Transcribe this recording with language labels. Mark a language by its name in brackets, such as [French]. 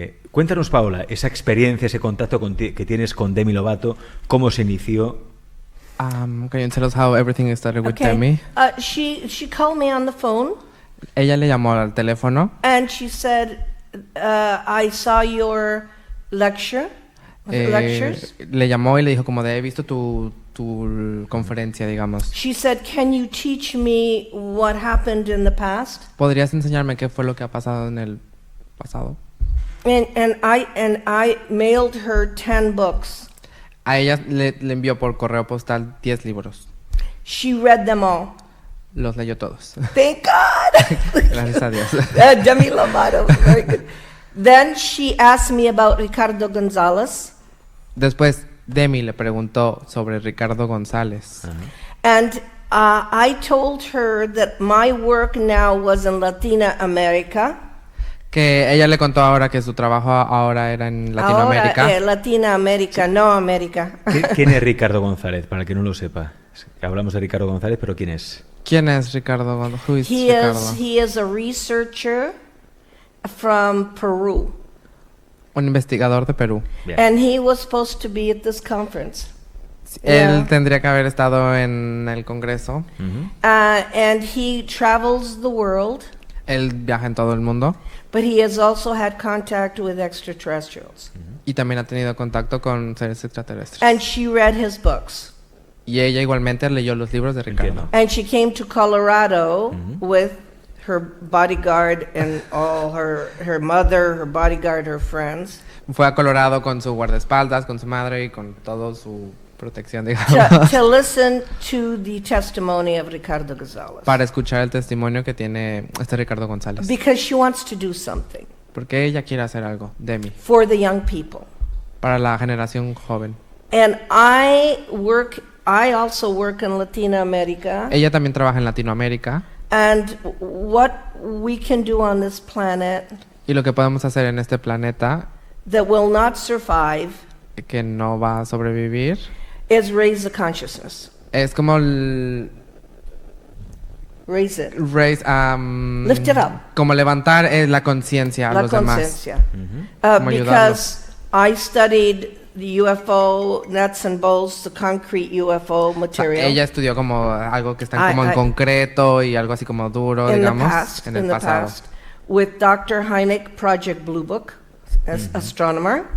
[Spanish] Cuéntanos, Paola, esa experiencia, ese contacto que tienes con Demi Lovato, ¿cómo se inició? [English] Can you tell us how everything started with Demi? She called me on the phone. [Spanish] Ella le llamó al teléfono. [English] And she said, I saw your lecture. Lectures. [Spanish] Le llamó y le dijo como de he visto tu conferencia, digamos. [English] She said, can you teach me what happened in the past? [Spanish] ¿Podrías enseñarme qué fue lo que ha pasado en el pasado? [English] And I mailed her 10 books. [Spanish] A ella le envió por correo postal 10 libros. [English] She read them all. [Spanish] Los leyó todos. [English] Thank God. [Spanish] Gracias a Dios. [English] Demi Lovato, very good. Then she asked me about Ricardo Gonzalez. [Spanish] Después Demi le preguntó sobre Ricardo González. [English] And I told her that my work now was in Latin America. [Spanish] Que ella le contó ahora que su trabajo ahora era en Latinoamérica. Ahora, Latinoamérica, no América. ¿Quién es Ricardo González? Para el que no lo sepa. Hablamos de Ricardo González, pero ¿quién es? ¿Quién es Ricardo González? [English] He is a researcher from Peru. [Spanish] Un investigador de Perú. Bien. [English] And he was supposed to be at this conference. [Spanish] Él tendría que haber estado en el congreso. [English] And he travels the world. [Spanish] Él viaja en todo el mundo. [English] But he has also had contact with extraterrestrials. [Spanish] Y también ha tenido contacto con seres extraterrestres. [English] And she read his books. [Spanish] Y ella igualmente leyó los libros de Ricardo. Entiendo. [English] And she came to Colorado with her bodyguard and all her mother, her bodyguard, her friends. [Spanish] Fue a Colorado con su guardaespaldas, con su madre y con todo su protección, digamos. [English] To listen to the testimony of Ricardo Gonzalez. [Spanish] Para escuchar el testimonio que tiene Ricardo González. [English] Because she wants to do something. [Spanish] Porque ella quiere hacer algo, Demi. [English] For the young people. [Spanish] Para la generación joven. [English] And I also work in Latin America. [Spanish] Ella también trabaja en Latinoamérica. [English] And what we can do on this planet. [Spanish] Y lo que podemos hacer en este planeta. [English] That will not survive. [Spanish] Que no va a sobrevivir. [English] Is raise the consciousness. [Spanish] Es como [English] raise it. Lift it up. [Spanish] Como levantar la conciencia a los demás. [English] Because I studied the UFO nuts and bolts, the concrete UFO material. [Spanish] Ella estudió como algo que está como en concreto y algo así como duro, digamos, en el pasado. [English] Past, with Dr. Hynek, Project Blue Book, as astronomer.